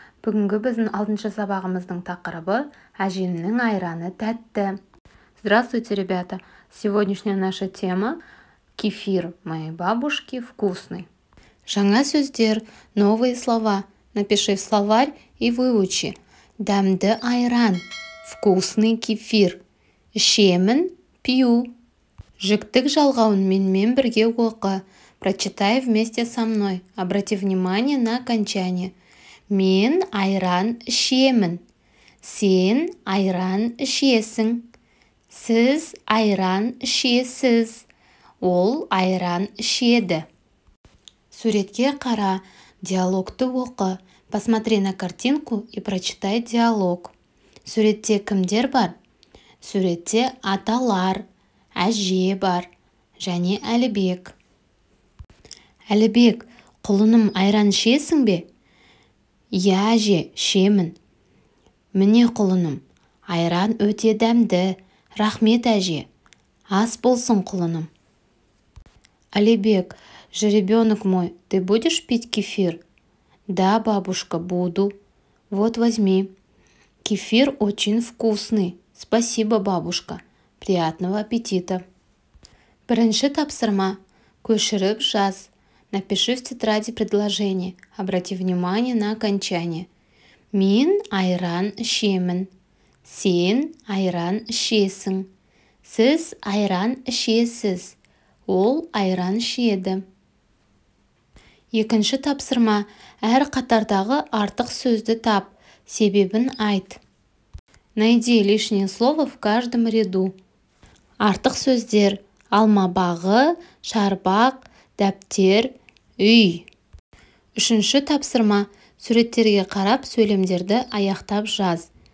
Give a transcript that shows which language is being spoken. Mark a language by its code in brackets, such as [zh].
[kk] Бүгінгі біздің 6-шы сабағымыздың тақырыбы «Әжемнің айраны тәтті». [ru] Здравствуйте, ребята! Сегодняшняя наша тема – кефир моей бабушки вкусный. [kk] Жаңа сөздер, [ru] новые слова. Напиши в словарь и выучи. [kk] Дәмді айран, [ru] вкусный кефир. [kk] Ішемін, [ru] пью. [kk] Жіктік жалғауын менімен бірге оқы. [ru] Прочитай вместе со мной. Обрати внимание на окончание. [kk] Мен айран ішемін. Сен айран ішесің. Сіз айран ішесіз. Ол айран ішеді. Суретке қара, диалогты оқы. [ru] Посмотри на картинку и прочитай диалог. [kk] Суретте кімдер бар? Суретте аталар, әже бар және Әлібек. Әлібек, құлыным, айран ішесің бе? Иә, әже, ішемін. Міне құлыным, айран өте дәмді. Рахмет, әже. Ас болсын, құлыным. [ru] Әлібек, жеребенок мой, ты будешь пить кефир? Да, бабушка, буду. Вот возьми. Кефир очень вкусный. Спасибо, бабушка. Приятного аппетита. [kk] Бірінші тапсырма. Көшіріп жаз. [ru] Напиши в тетради предложение. Обрати внимание на окончание. [kk] Мен айран ішемін. Сен айран ішесің. Сіз айран ішесіз. Ол айран ішеді. Екінші тапсырма. Әр қатардағы артық сөзді тап. Себебін айт. [ru] Найди лишнее слово в каждом ряду. [kk] Артық сөздер. Алмабағы, шарбақ, дәптер, үй. Үшінші тапсырма. Суреттерге қарап сөйлемдерді аяқтап жаз.